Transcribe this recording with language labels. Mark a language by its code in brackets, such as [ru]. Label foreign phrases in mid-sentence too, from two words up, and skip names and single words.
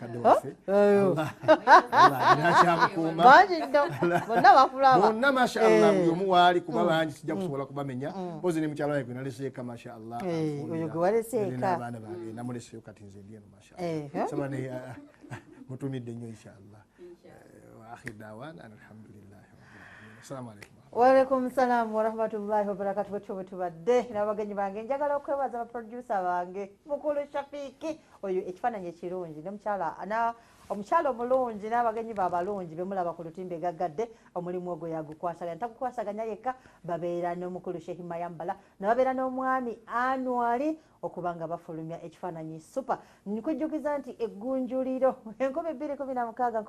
[lg] bonna mashallah buli omu waali kuba bangi sijja kusobola kubamenya mpozi ne mukyalo wange gwe naleseeka mashallah oyo gwe waleseeka abaana bange namuleseyo kati nze ndi eno mashallah saba ne mutumidde nnyo inshallah [ar] وآخر دعوانا الحمد لله رب العالمين السلام عليكم وعليكم السلام ورحمة الله وبركاته. [lg] Bwe tubadde n'abagenyi bange njagala okwebaza abaproducer bange mukulu Shafiki oyo ekifaananyi ekirungi omukyala omulungi n'abagenyi babalungi bemulaba ku lutimbe gaggadde omulimu ogwo yagukwasaganya tagukwasaganya yekka babeera n'omukulu Sheikh Mayambala nababeera n'omwami Anwali okuba nga bafulumya ekifaananyi super nkujjukiza nti eggunjuliro 2016